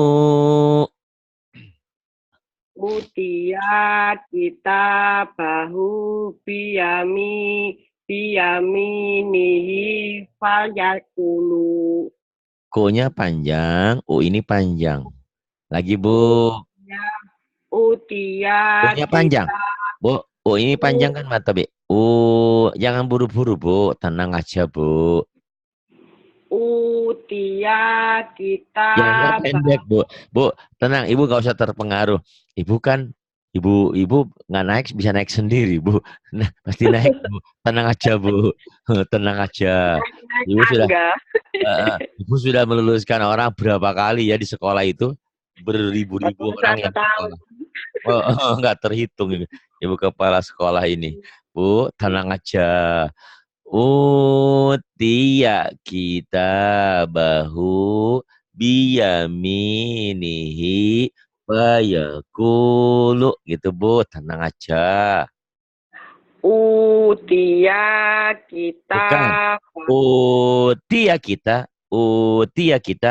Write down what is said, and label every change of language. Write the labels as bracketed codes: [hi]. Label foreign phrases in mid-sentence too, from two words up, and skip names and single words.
[ar] Utia kita bahu biyaminihi fayakulu. [id] Ko-nya panjang, U ini panjang. Lagi Bu. [ar] Utia [id] U-nya panjang. [ar] kita [id] Bu, U ini panjang kan mata Bi. Jangan buru-buru Bu, tenang aja Bu. [ar] utia kita [id] Yang pendek Bu. Bu, tenang, Ibu gak usah terpengaruh. Ibu kan, Ibu nggak naik bisa naik sendiri Bu. Nah, pasti naik Bu. Tenang aja Bu. Tenang aja. naik Ibu sudah, tangga. Ibu sudah meluluskan orang berapa kali ya di sekolah itu? Beribu-ribu orang 41 yang tahun. sekolah. Nggak terhitung ini. Ibu kepala sekolah ini. Bu, tenang aja. [ar] Utia kita bahu biyaminihi fayakulu [id] gitu Bu, tenang aja. [ar] Utia kita [id] Bukan. [ar] Utia kita.